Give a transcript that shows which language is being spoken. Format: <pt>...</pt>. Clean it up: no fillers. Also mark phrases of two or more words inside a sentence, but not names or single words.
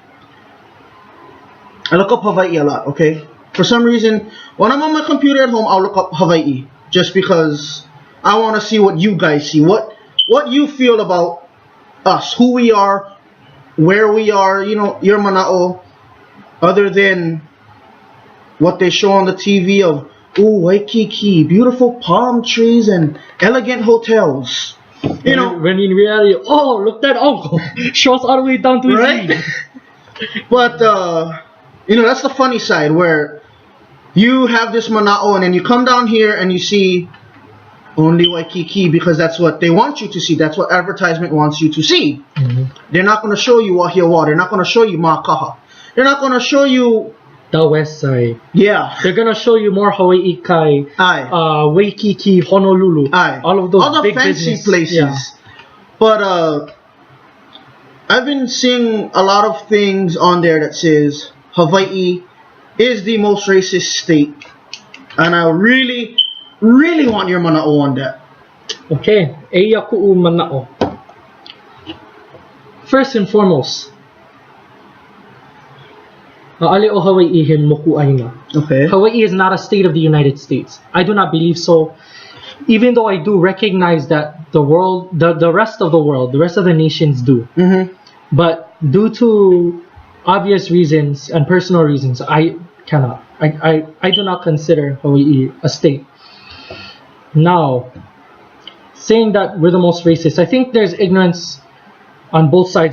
<en>I look up Hawaiʻi a lot, okay? For some reason, when I'm on my computer at home, I'll look up Hawaiʻi just because I want to see what you guys see, what you feel about us, who we are, where we are, you know, your manaʻo, other than what they show on the TV of, ooh, Waikiki, beautiful palm trees and elegant hotels. You know, when in reality, oh, look, that uncle shows all the way down to his knee. But you know, that's the funny side where you have this manaʻo and then you come down here and you see only Waikiki because that's what they want you to see. That's what advertisement wants you to see. They're not going to show you Wahiawa. They're not going to show you Makaha. They're not going to show you the west side. Yeah. They're going to show you more Hawaii Kai, Waikiki, Honolulu. All of those all the big fancy business places. Yeah. But I've been seeing a lot of things on there that says Hawaii is the most racist state. And I really, really want your manaʻo on that.</en> <haw>Okay. Eia kuʻu manaʻo.</haw> <en>First and foremost,</en> <haw>ʻaʻale o Hawaiʻi he mokuʻaina.</haw> <en>Okay. Hawaii is not a state of the United States. I do not believe so. Even though I do recognize that the world, the rest of the world, the rest of the nations do. But due to obvious reasons and personal reasons, I cannot. I do not consider Hawaii a state. Now, saying that we're the most racist, I think there's ignorance on both sides.</en>